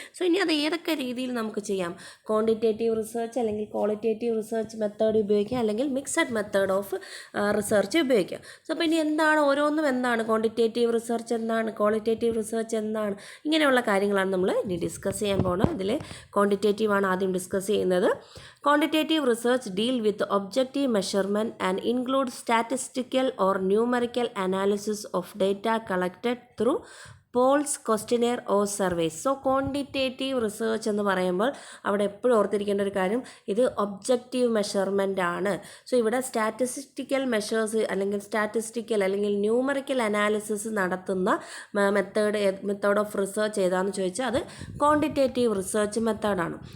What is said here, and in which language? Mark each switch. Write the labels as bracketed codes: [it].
[ml] So ഇനി അത് ഏതൊക്കെ രീതിയിൽ നമുക്ക് ചെയ്യാം. ക്വാണ്ടിറ്റേറ്റീവ് റിസർച്ച് അല്ലെങ്കിൽ ക്വാളിറ്റേറ്റീവ് റിസർച്ച് മെത്തേഡ് ഉപയോഗിക്കാം, അല്ലെങ്കിൽ മിക്സഡ് മെത്തേഡ് ഓഫ് റിസർച്ച് ഉപയോഗിക്കാം. സോ അപ്പോൾ ഇനി എന്താണ് ഓരോന്നും, എന്താണ് ക്വാണ്ടിറ്റേറ്റീവ് റിസർച്ച്, എന്താണ് ക്വാളിറ്റേറ്റീവ് റിസർച്ച്, എന്താണ്, ഇങ്ങനെയുള്ള കാര്യങ്ങളാണ് നമ്മൾ ഇനി ഡിസ്കസ് ചെയ്യാൻ പോകുന്നത്. ഇതിൽ ക്വാണ്ടിറ്റേറ്റീവ് ആണ് ആദ്യം ഡിസ്കസ് ചെയ്യുന്നത്. [en] Quantitative research deal with objective measurement and include statistical or numerical analysis of data collected through polls, questionnaire or surveys. [ml] So quantitative research എന്ന് പറയുമ്പോൾ അവിടെ എപ്പോഴും ഓർത്തിരിക്കേണ്ട ഒരു കാര്യം, ഇത് ഒബ്ജക്റ്റീവ് മെഷർമെൻ്റ് ആണ്. സോ ഇവിടെ സ്റ്റാറ്റിസ്റ്റിക്കൽ മെഷേഴ്സ് അല്ലെങ്കിൽ സ്റ്റാറ്റിസ്റ്റിക്കൽ അല്ലെങ്കിൽ ന്യൂമറിക്കൽ അനാലിസിസ് നടത്തുന്ന മെത്തേഡ് ഓഫ് റിസർച്ച് ഏതാണെന്ന് ചോദിച്ചാൽ അത് ക്വാണ്ടിറ്റേറ്റീവ് റിസർച്ച് മെത്തേഡാണ്.